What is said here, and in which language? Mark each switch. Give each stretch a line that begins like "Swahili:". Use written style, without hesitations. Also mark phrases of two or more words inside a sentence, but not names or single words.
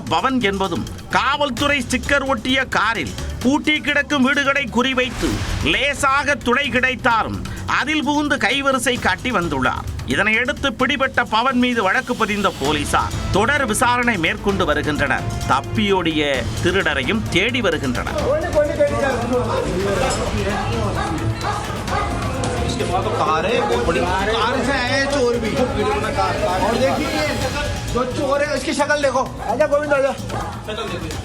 Tamil: பவன் என்பதும் காவல்துறை ஸ்டிக்கர் ஒட்டிய காரில் பூட்டி கிடக்கும் வீடுகளை குறிவைத்து லேசாக துளை கிடைத்தாலும் அதில் புகுந்து கைவரிசை காட்டி வந்துள்ளார். இதனையடுத்து பிடிபட்ட பவன் மீது வழக்கு பதிந்த போலீசார் தொடர் விசாரணை மேற்கொண்டு வருகின்றனர். தப்பியோடிய திருடரையும் தேடி வருகின்றனர்.
Hindi: तो कार है बहुत बड़ी कार से आए चोर भी और देखिए जो चोर है उसकी शक्ल देखो. आजा गोविंद आजा.